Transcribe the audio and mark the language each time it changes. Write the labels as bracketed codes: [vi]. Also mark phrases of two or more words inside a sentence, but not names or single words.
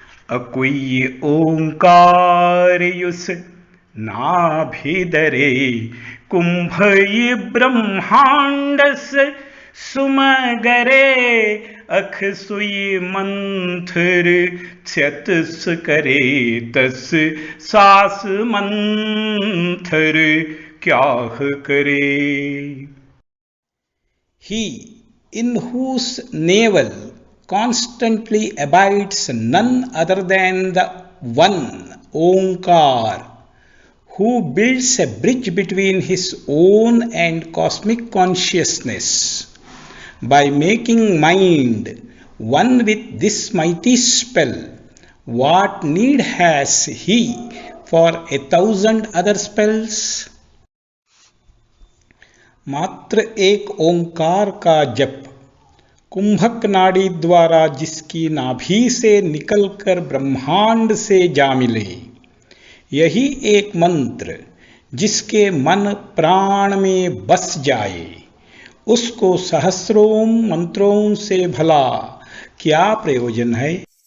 [ks] अकुई ओंकार युस नाभिदरे कुंभई ब्रह्मांडस सुमगरे अख सुई मंथर क्षतस करे तस सास मंथर क्याह करे। [en] He in whose navel constantly abides none other than the one Omkar, who builds a bridge between his own and cosmic consciousness by making mind one with this mighty spell. What need has he for 1,000 other spells? [hi] मात्र एक ओंकार का जप कुंभक नाड़ी द्वारा जिसकी नाभि से निकलकर ब्रह्मांड से जा मिले, यही एक मंत्र जिसके मन प्राण में बस जाए, उसको सहस्रों मंत्रों से भला क्या प्रयोजन है।